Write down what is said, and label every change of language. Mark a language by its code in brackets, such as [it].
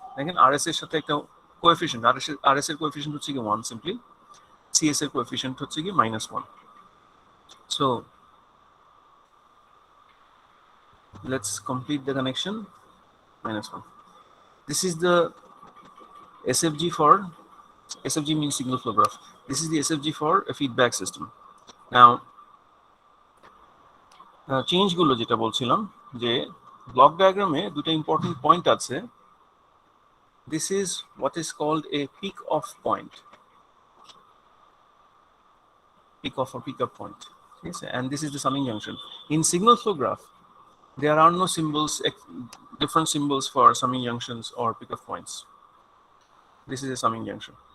[bn] Again, RS এর সাথে একটা coefficient, RS এর coefficient হচ্ছে কি 1 simply. CS এর coefficient হচ্ছে কি -1. [en] So let's complete the connection. -1. This is the SFG means signal flow graph. This is the SFG for a feedback system. [bn] Now, change গুলো যেটা বলছিলাম যে ব্লক ডায়াগ্রামে দুটো ইম্পর্টেন্ট পয়েন্ট আছে। [en] This is what is called a peak off point. Peak off or peak up point. Yes, and this is the summing junction. In signal flow graph, there are no symbols, different symbols for summing junctions or pickoff points. This is a summing junction.